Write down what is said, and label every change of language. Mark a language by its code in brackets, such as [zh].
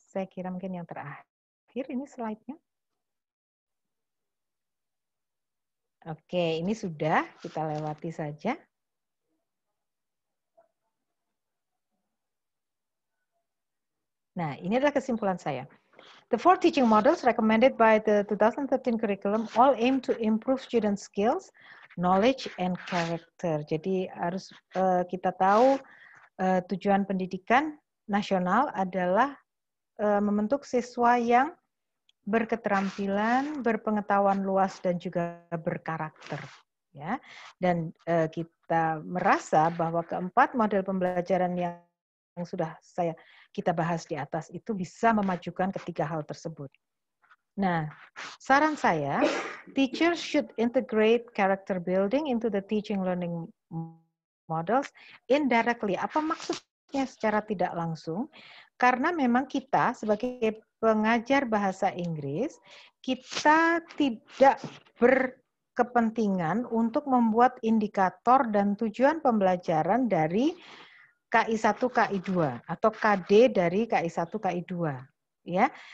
[id] Saya kira mungkin yang terakhir ini slide-nya. Oke, ini sudah kita lewati saja. Nah, ini adalah kesimpulan saya. [en] The 4 teaching models recommended by the 2013 curriculum all aim to improve student skills, knowledge, and character. [id] Jadi harus kita tahu tujuan pendidikan nasional adalah membentuk siswa yang berketerampilan, berpengetahuan luas, dan juga berkarakter. Ya, dan kita merasa bahwa keempat model pembelajaran yang sudah kita bahas di atas itu bisa memajukan ketiga hal tersebut. Nah, saran saya, [en] teachers should integrate character building into the teaching learning models indirectly. [id] Apa maksudnya secara tidak langsung? Karena memang kita sebagai pengajar bahasa Inggris, kita tidak berkepentingan untuk membuat indikator dan tujuan pembelajaran dari KI1, KI2 atau KD dari KI1, KI2, ya.